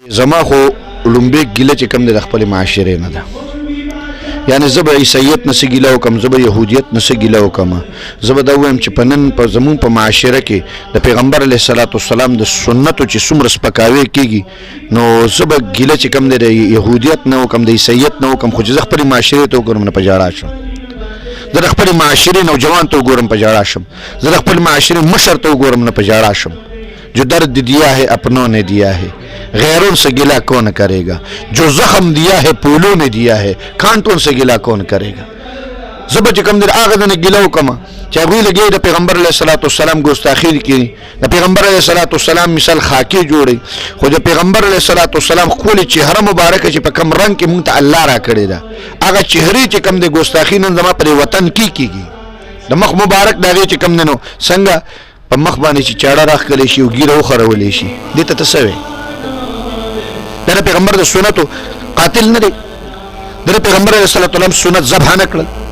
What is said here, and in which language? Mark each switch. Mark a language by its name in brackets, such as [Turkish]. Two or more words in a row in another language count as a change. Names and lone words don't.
[Pashto] زما خو لومبه ګیله چې کم د خپل معاشره نه ده، یعنی زه به عیسایت نه څه ګیله وکم، زه به یهودیت نه څه ګیله وکم، زه به دا ووایم چې په نن په زمون په معاشره کې د پیغمبر [Arabic] علیه الصلاۃ والسلام [Pashto] د سنتو چې څومره سپکاوی کېږي نو زه به ګیله چې کم دی د یهودیت نه وکم، د عیسایت نه وکم، خو چې زه خپلې معاشرې ته وګورم نه په ژړا شم، زه د خپلې معاشرې نوجوان ته وګورم په ژړا شم، زه د خپل معاشرې مشر ته وګورم نه په ژړا شم. [Urdu] جو درد دیا ہے اپنوں نے دیا ہے غیروں سے گلا کون کرے گا، جو زخم دیا ہے پھولوں نے دیا ہے کانٹوں سے گلا کون کرے گا. [Pashto] زبر چې کوم در هغه نه ګیله وکم چې هغوی لګي د پیغمبر [Arabic] علیه الصلاۃ والسلام [Pashto] ګستاخي کوي، د پیغمبر [Arabic] علیه الصلاۃ والسلام [Pashto] مثال خاکی جوړي، خو د پیغمبر [Arabic] علیه الصلاۃ والسلام [Pashto] خپل چهره مبارکه چې په کم رنگ کې مونږ ته الله را کړی ده، هغه چهره چې کم د ګستاخي نن زما پر وطن کیږي، د مخ مبارک دغه چې کم نو څنګه په مخ باندې چې چاړه راخلې شي او ګیره وخرولې شي، دې ته تسوي دا پیغمبر د سنتو قاتل نه دی، د پیغمبر [Arabic] علیه الصلاۃ والسلام [Pashto] سنت ذبح نه کړل.